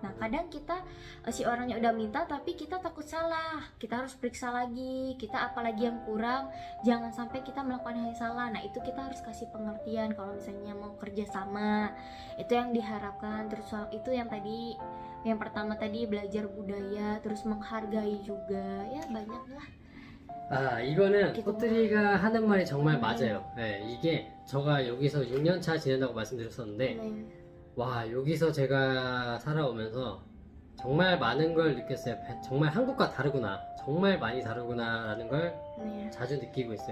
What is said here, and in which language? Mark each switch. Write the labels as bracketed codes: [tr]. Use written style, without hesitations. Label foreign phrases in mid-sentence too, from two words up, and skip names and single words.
[id] Nah kadang kita si orangnya udah minta tapi kita takut salah, kita harus periksa lagi, kita apalagi yang kurang, jangan sampai kita melakukan hal yang salah. Nah itu kita harus kasih pengertian kalau misalnya mau kerja sama, itu yang diharapkan. Terus itu yang tadi, yang pertama tadi belajar budaya, terus menghargai juga, ya banyak lah. [ko] 이거는 꽃들이가 하는 말이 정말 맞아요. 네, 이게 제가 여기서 6년차 지낸다고 말씀드렸었는데, 와, 여기서 제가 살아오면서 정말 많은 걸 느꼈어요. 정말 한국과 다르구나, 정말 많이 다르구나라는 걸 자주 느끼고 있어요.